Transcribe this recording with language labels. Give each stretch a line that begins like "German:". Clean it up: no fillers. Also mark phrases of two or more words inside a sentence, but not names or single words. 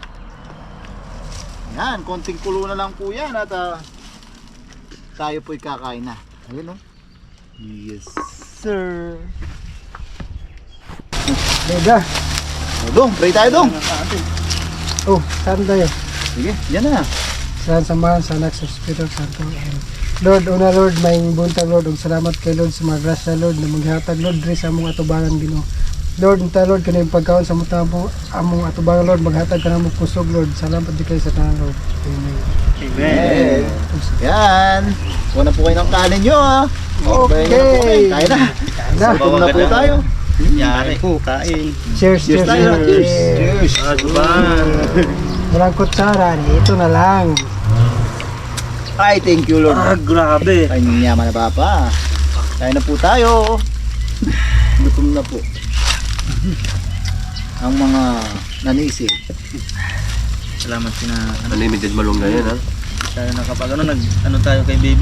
Filipino: Yan, konting kulo na lang po yan at tayo po'y kakain na. Ayun oh.
English: Yes sir. Beda.
Filipino: Dong, pray tayo dong. Oh, saan tayo? Sige, yan na.
Cebuano: Saan samahan sa anak sa Espiritu Santo. Lord, una Lord, may buntag Lord, ug salamat kay Lord sa mga grasya Lord na maghatag Lord diri sa among atubangan Ginoo. Lord, unta Lord kanang pagkaon sa among atubangan Lord, maghatag ka namo kusog Lord. Salamat di kay sa tanan Lord. Amen.
Filipino: Amen. Yan. Una po kayo ng kanin nyo ha. Okay. Kaya na. Na. Gutom na po tayo. Yari po, kain.
English: Cheers, cheers,
Filipino: tayo.
English: cheers.
Filipino: Walang kutsara, ito na lang. Ay,
English: thank you Lord.
Filipino: Grabe. Ay, yaman na papa. Kaya na po tayo. Gutom na po. Ang mga nanisig. Salamat sina Unlimited malunggay yan ha. tayo nakapag ano tayo kay baby.